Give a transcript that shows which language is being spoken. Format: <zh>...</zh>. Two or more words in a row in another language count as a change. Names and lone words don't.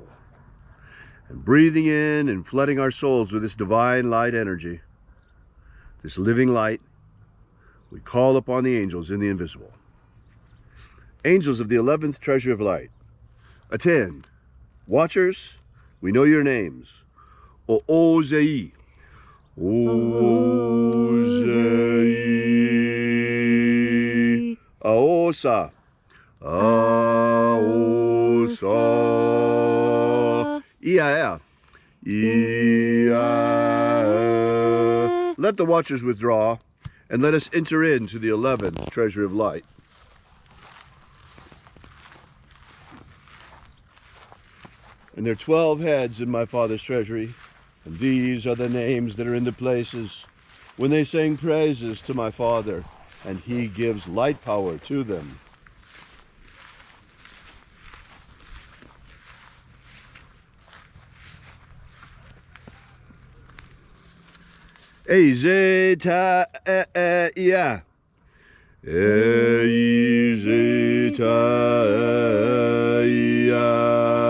<en>And breathing in and flooding our souls with this divine light energy, this living light, we call upon the angels in the invisible. Angels of the 11th treasury of light, attend. Watchers, we know your names. O-O-Zei. O-Zei. Aosa. Aosa. Ia. Ia. Let the watchers withdraw, and let us enter into the 11th treasury of light. And there are 12 heads in my Father's treasury, and these are the names that are in the places when they sing praises to my Father, and he gives light power to them. Ezeta-ia. Ezeta-ia.</en>